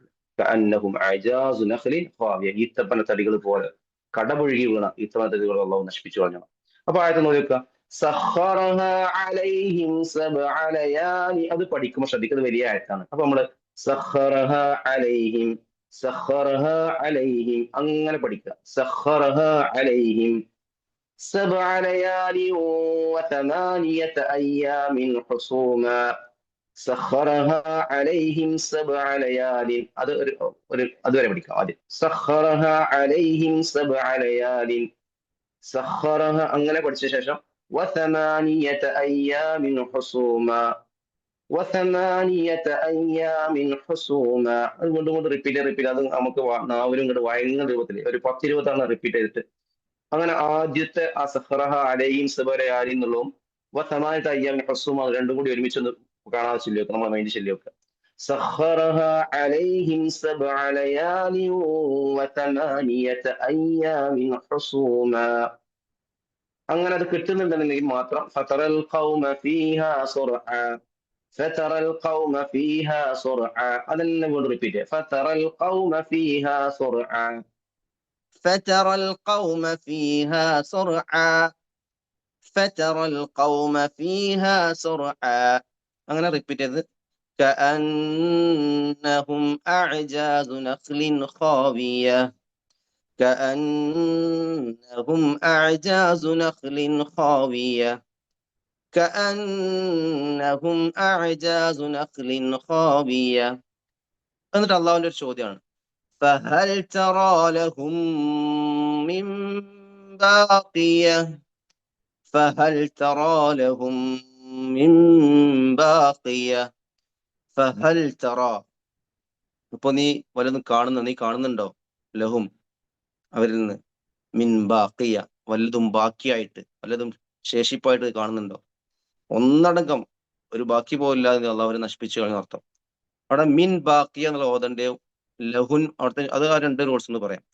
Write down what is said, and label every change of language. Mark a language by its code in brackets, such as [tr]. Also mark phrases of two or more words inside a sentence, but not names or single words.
[ar] كأنهم أعجاز نخل خاوية, [ml] ഈത്തപ്പന തടികൾ പോലെ കടപൊഴുകി വീണ ഈത്തപ്പന തടികൾ അള്ളാഹു നശിപ്പിച്ചു കളഞ്ഞു. അപ്പൊ ആയത്ത് നോക്കുക. [ar] سخرها عليهم سبع ليال, [ml] അത് പഠിക്കുമ്പോൾ ശ്രദ്ധിക്കുന്നത് വലിയ ആയത്താണ്. അപ്പൊ നമ്മള് [ar] سخرها عليهم [ml] അങ്ങനെ പഠിക്കുക. [ar] سخرها عليهم سبع ليال وثمانية أيام حسوما. سخرها عليهم 7 ليال. [ml] അതുവരെ പഠിക്കാം ആദ്യം. [ar] سخرها عليهم 7 ليال. [ml] സഖറഹ അങ്ങനെ പഠിച്ച ശേഷം [ar] وثمانية أيام حسوما. [ml] അത് വീണ്ടും റിപ്പീറ്റ് അത് നമുക്ക് നാവിലും ഇങ്ങോട്ട് വഴങ്ങുന്ന രൂപത്തിൽ ഒരു 10-20 തവണ റിപ്പീറ്റ് ചെയ്തിട്ട് അങ്ങനെ ആദ്യത്തെ ആ [ar] سخرها عليهم سبع ليال [ml] എന്നുള്ളതും [ar] وثمانية أيام حسوما [ml] രണ്ടും കൂടി ഒരുമിച്ചൊന്ന് കാണാതെ ചൊല്ലി വെക്കുക, നമ്മളെ മൈൻഡ് ചൊല്ലി വെക്കുക. [ar] سخرها عليهم سبع ليال وثمانية أيام حسوما. [ml] അങ്ങനെ അത് കിട്ടുന്നുണ്ടെങ്കിൽ മാത്രം [ar] فترى القوم فيها صرعى فترى القوم فيها صرعى [ml] അതെല്ലാം കൊണ്ട് റിപ്പീറ്റ് ചെയ്യുക. [ar] فترى القوم فيها صرعى, فترى القوم فيها سرعا فترى القوم فيها سرعا [ml] അങ്ങനെ റിപ്പീറ്റ് ചെയ്ത് [ar] كأنهم أعجاز نخل خاوية كأنهم أعجاز نخل خاوية كأنهم أعجاز نخل خاوية. [ml] എന്നിട്ട് അള്ളാഹുവിന്റെ ഒരു ചോദ്യമാണ്, [ar] فهل ترى لهم من باقية فهل ترى [ml] لهم من باقية فهل ترى ഇപ്പൊ നീ വല്ലതും നീ കാണുന്നുണ്ടോ ലഹും അവരിൽ നിന്ന് [ar] من باقية [ml] വല്ലതും ബാക്കിയായിട്ട് വല്ലതും ശേഷിപ്പായിട്ട് കാണുന്നുണ്ടോ? ഒന്നടങ്കം ഒരു ബാക്കി പോലില്ലാതെ അള്ളാഹു അവരെ നശിപ്പിച്ചു കഴിഞ്ഞ അർത്ഥം. അവിടെ [ar] من باقية [ml] എന്നുള്ള ഓതന്റെ ലഹുൻ അവിടുത്തെ അത് ആ രണ്ട് റൂൾസ് എന്ന് പറയാം.